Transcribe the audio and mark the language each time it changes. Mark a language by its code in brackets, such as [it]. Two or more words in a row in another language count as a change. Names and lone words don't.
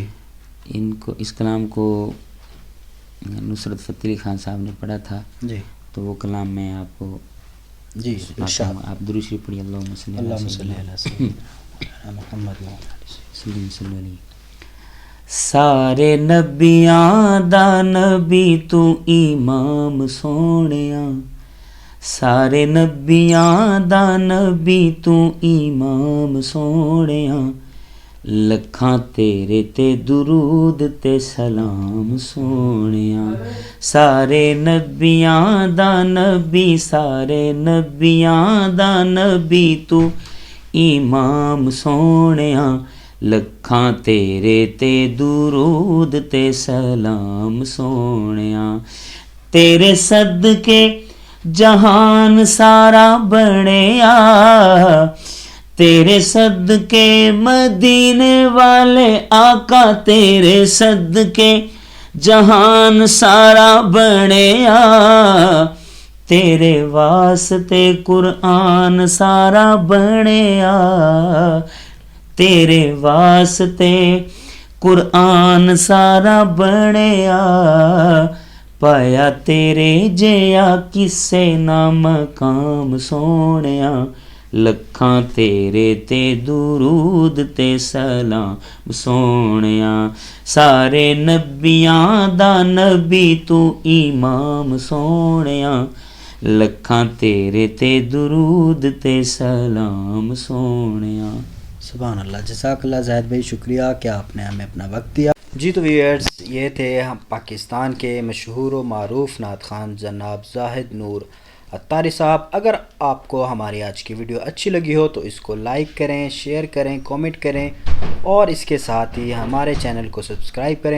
[ur] اس کلام کو نصرت فتح علی خان صاحب نے پڑھا تھا، جی تو وہ کلام میں آپ کو جی ارشاد. آپ درود شریف پڑھیے. [ar] اللہم صلی اللہم صلی علی سیدنا محمد. وسلم. [pa] سارے نبیاں دا نبی تو امام سونیاں، سارے نبیاں دا نبی تو امام سونیاں، لکھاں تیرے تے درود تے سلام سونیاں. سارے نبیاں دا نبی، سارے نبیاں دا نبی تو امام سونیاں، لکھاں تیرے تے درود تے سلام سونیاں. تیرے صدقے جہان سارا بنیا، تیرے صدقے مدینے والے آقا، تیرے صدقے جہان سارا بنیا، تیرے واسطے قرآن سارا بنیا، تیرے واسطے قرآن سارا بنیا، پایا تیرے جیا کسے نہ مقام سونیا، لکھاں تیرے تے درود تے سلام سونیا. سارے نبیاں دا نبی تو امام سونیا، لکھاں تیرے تے درود تے سلام سونیا. [ar] سبحان اللہ. جزاک اللہ [ur] زاہد بھائی، شکریہ کہ آپ نے ہمیں اپنا وقت دیا. جی تو ویئرز، یہ تھے ہم پاکستان کے مشہور و معروف نعت خوان جناب زاہد نور عطاری صاحب. اگر آپ کو ہماری آج کی ویڈیو اچھی لگی ہو تو اس کو لائک کریں، شیئر کریں، کومنٹ کریں اور اس کے ساتھ ہی ہمارے چینل کو سبسکرائب کریں.